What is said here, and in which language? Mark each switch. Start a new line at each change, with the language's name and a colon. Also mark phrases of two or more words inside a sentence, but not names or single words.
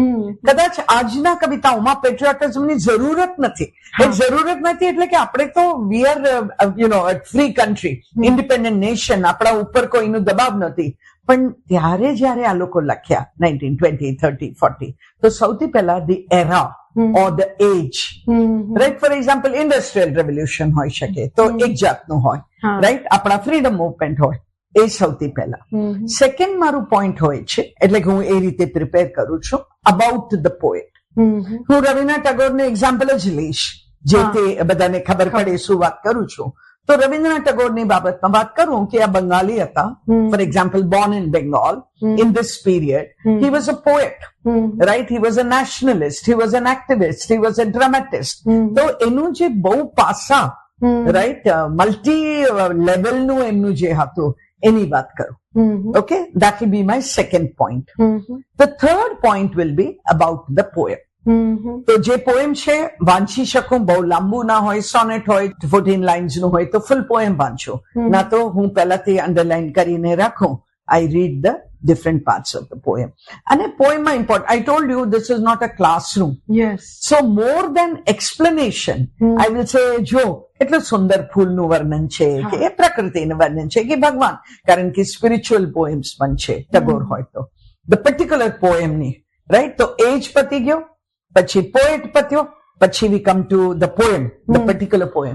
Gujarati: કદાચ આજના કવિતાઓમાં પેટ્રિયોટિઝમની જરૂરત નથી. જરૂરત નથી એટલે કે આપણે તો
English: we are free country, independent nation,
Gujarati: આપણા ઉપર કોઈનું દબાવ નથી. પણ ત્યારે જયારે આ લોકો લખ્યા 1920, 30, 40, તો સૌથી પહેલા
English: the era or the age, right? For example, industrial revolution
Gujarati: હોઈ શકે તો એક જાતનું હોય, right? આપણા
English: freedom movement
Gujarati: હોય, એ સૌથી પહેલા. સેકન્ડ મારું પોઈન્ટ હોય છે, એટલે કે હું એ રીતે પ્રિપેર કરું છું
English: about the poet.
Gujarati: હું રવિન્દ્રનાથ ટાગોરનું એક્ઝામ્પલ જ લઈશ જેથી બધાને ખબર પડે શું વાત કરું છું. તો રવિન્દ્રનાથ ટાગોરની બાબતમાં વાત કરું કે આ બંગાળી હતા,
English: for example born in Bengal in this period. He was a poet, right? He was a nationalist, he was an activist, he was a dramatist.
Gujarati: તો એનું જે બહુ પાસા, right, મલ્ટી લેવલનું એમનું જે હતું એની વાત કરું.
English: Okay, that will be my second point. The third point will be about the poem.
Gujarati: તો જે પોએમ છે વાંચી શકું, બહુ લાંબુ ના હોય, સોનેટ હોય, 14 લાઇન્સ નું હોય તો
English: full poem
Gujarati: વાંચું, ના તો હું પહેલાથી અંડરલાઈન કરીને રાખું.
English: I read the different parts of the poem. And a poem is important. I told you this is not a classroom. Yes. So more than explanation, I will say,
Gujarati: જો એટલું સુંદર ફૂલનું વર્ણન છે કે એ પ્રકૃતિનું વર્ણન છે કે ભગવાન, કારણ કે
English: spiritual poems
Gujarati: પણ છે ટાગોર હોય તો.
English: the particular poemની, right?
Gujarati: તો એજ પતી ગયો, પછી પોએટ પત્યો, પછી
English: we come to the poem, the particular poem.